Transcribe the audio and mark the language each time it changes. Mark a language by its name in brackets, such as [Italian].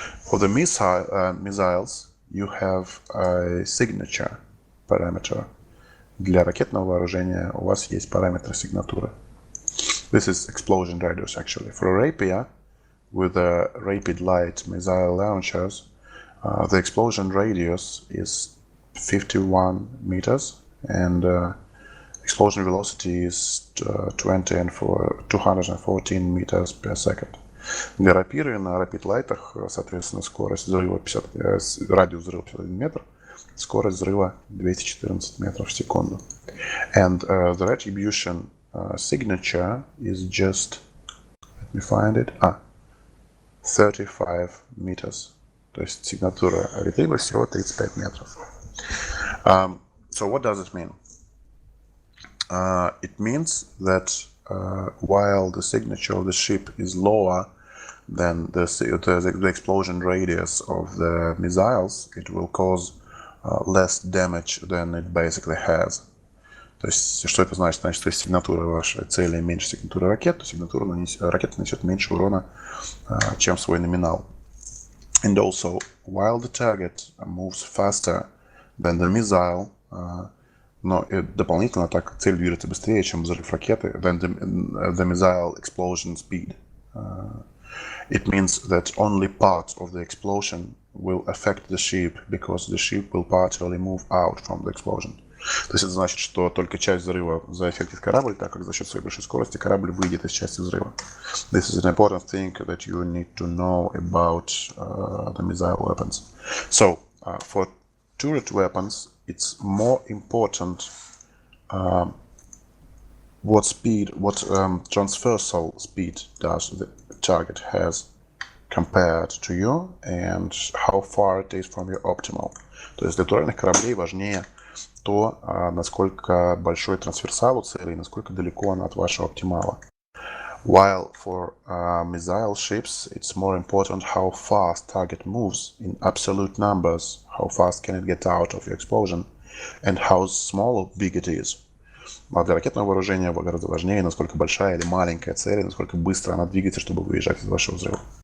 [English] For the missiles, you have a signature parameter. [Russian] Для ракетного вооружения у вас есть параметр сигнатуры. [English] This is explosion radius, actually. For a rapier, with the rapid light missile launchers, the explosion radius is 51 meters, and explosion velocity is 214 meters per second. [Russian] Для рапиры на рапид-лайтах, соответственно, скорость взрыва радиус взрыва 51 метр, скорость взрыва 214 метров в секунду. [English] And the retribution signature is just, let me find it, 35 meters. [Russian] То есть сигнатура ретриба всего 35 метров. [English] So what does it mean? It means that while the signature of the ship is lower than the explosion radius of the missiles, it will cause less damage than it basically has. [Russian] То есть, что это значит? Значит, что если сигнатура вашей цели меньше сигнатуры ракет, то сигнатура ракета нанесет меньше урона, чем свой номинал. [English] And also, while the target moves faster than the missile, [Russian] но дополнительно так цель движется быстрее, чем взрыв ракеты, [English] than the missile explosion speed. It means that only part of the explosion will affect the ship, because the ship will partially move out from the explosion. [Russian] То есть это значит, что только часть взрыва заэффектит корабль, так как за счет своей большой скорости корабль выйдет из части взрыва. [English] This is an important thing that you need to know about the missile weapons. So, for turret weapons, it's more important what transversal speed does the target has compared to you and how far it is from your optimal. [Russian] То есть для турельных кораблей важнее то, насколько большой трансверсал у цели и насколько далеко она от вашего оптимала. [English] While for missile ships, it's more important how fast target moves in absolute numbers, how fast can it get out of your explosion, and how small or big it is. [Russian] А для ракетного вооружения гораздо важнее, насколько большая или маленькая цель, и насколько быстро она двигается, чтобы выезжать из вашего взрыва.